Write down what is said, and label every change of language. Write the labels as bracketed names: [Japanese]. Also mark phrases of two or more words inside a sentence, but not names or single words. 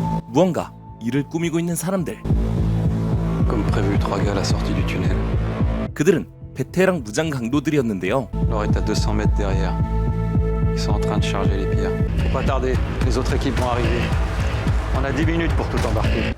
[Korean] 무언가 일을 꾸미고 있는 사람들. [French] Comme prévu, 3 gars à la sortie du tunnel. [Korean] 그들은 베테랑 무장 강도들이었는데요. [French] Laure est à 200 mètres derrière. Ils sont en train de charger les pierres. Faut pas tarder, les autres équipes vont arriver. On a 10 minutes pour tout embarquer.